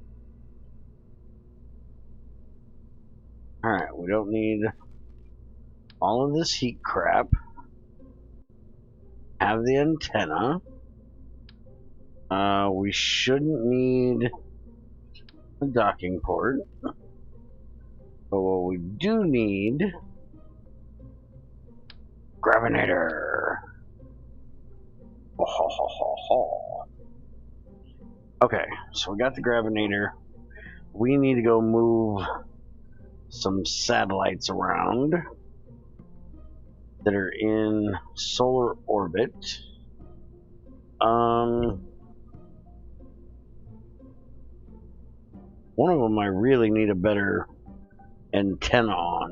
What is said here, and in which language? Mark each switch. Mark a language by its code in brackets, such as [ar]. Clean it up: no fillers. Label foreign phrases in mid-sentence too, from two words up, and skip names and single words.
[en] Alright, we don't need all of this heat crap. Have the antenna. We shouldn't need a docking port. But what we do need, gravinator. Oh, ho, ho, ho, ho. Okay, so we got the gravinator. We need to go move some satellites around that are in solar orbit. One of them I really need a better antenna on.